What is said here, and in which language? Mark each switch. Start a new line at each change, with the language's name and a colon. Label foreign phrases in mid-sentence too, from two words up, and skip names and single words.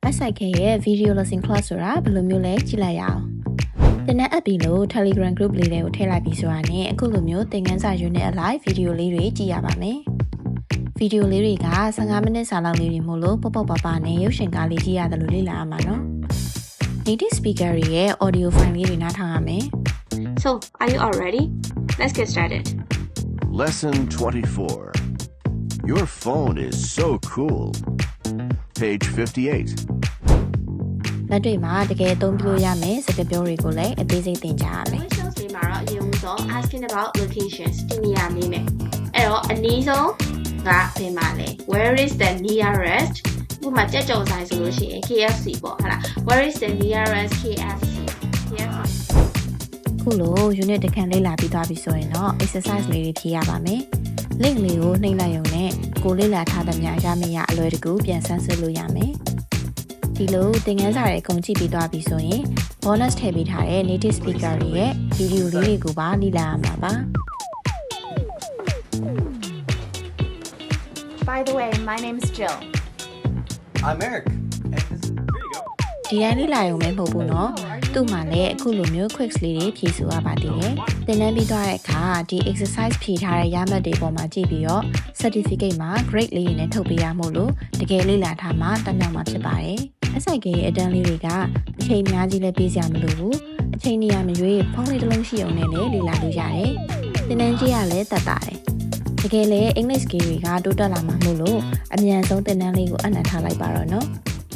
Burmese: SIK ရဲ့
English: video lesson class
Burmese: ဆိုတာဘယ်လိုမျိုးလဲကြည့်လိုက်ရအောင်။သင်တဲ့ app ပြီးလို့ Telegram group လေးတွေကိုထည့်လိုက်ပြီးဆိုတာနဲ့အခုလိုမျိုးသင်ခန်းစာ
English: unit align video
Burmese: လေးတွေကြည့်ရပါမယ်။ video လေးတွေက15မိနစ်စာလောက်လေးတွေမို့လို့ပေါ့ပေါ့ပါပါနဲ့ရုပ်ရှင်ကားလေးကြည့်ရတယ်လို့လေ့လာရမှာနော်။
English: native speaker
Burmese: ရဲ့
English: audio file
Burmese: လေးတွေနားထောင်ရမယ်။
English: So, are you all ready? Let's get started. Lesson 24. Your phone is so cool. Page 58.
Burmese: လက်တွေ့မှာတကယ်အသုံးပြုလို့ရမယ်စကားပြောတွေကိုလည်းအသေးစိတ်သင်ကြားရမယ် Questions တွေမှာတော့အရင်ဆုံး
English: asking about locations
Burmese: ဒီနေရာလေးနဲ့အဲ့တော့အနည်းဆုံးကဘယ်မှာလဲ
English: Where is the nearest
Burmese: ဥပမာကြက်ကြော်ဆိုင်ဆိုလို့ရှိရင် KFC ပေါ့ဟုတ်လား
English: Where is the nearest KFC
Burmese: ခုလို unit တစ်ခန်းလေ့လာပြီးသွားပြီဆိုရင်တော့ exercise လေးတွေဖြေရပါမယ် link လေးကိုနှိပ်လိုက်ရုံနဲ့ကိုလေ့လာထားသမျှရမယ့်အလွယ်တကူပြန်ဆန်းစစ်လို့ရမယ်ဒီလိုသင်ခန်းစာတွေအကုန်ကြည့်ပြီးသွားပြီဆိုရင် bonus ထည့်ပေးထားတဲ့
English: native speaker
Burmese: တွေရဲ့ video လေးတွေကိုပါလေ့လာရမှာပါ
English: By the way, my name's Jill. I'm Eric. And this is, there you go.
Burmese: ဒီတိုင်းလေ့လာရုံပဲမဟုတ်ဘူးเนาะသူ့မှာလည်းအခုလိုမျိုး quiz လေးတွေဖြည့်ဆိုရပါသေးတယ်သင်တန်းပြီးသွားတဲ့အခါဒီ exercise ဖြည့်ထားတဲ့ရမှတ်တွေပေါ်မှာကြည့်ပြီးတော့ certificate မှာ grade လေးတွေနဲ့ထုတ်ပေးရမို့လို့တကယ်လေ့လာထားမှတက်မြောက်မှာဖြစ်ပါတယ် SIK ရဲ့အတန်းလေးတွေကအချိန်အများကြီးလည်းပေးစရာမလိုဘူးအချိန်နေရာမရွေးဖုန်းလေးတစ်လုံးရှိအောင်နဲ့လည်းလေ့လာလို့ရတယ်သင်တန်းကြီးကလည်းတက်တာတယ်တကယ်လည်း
English: English skill
Burmese: တွေကတိုးတက်လာမှာမို့လို့အမြန်ဆုံးသင်တန်းလေးကိုအနံ့ထားလိုက်ပါတော့เนาะ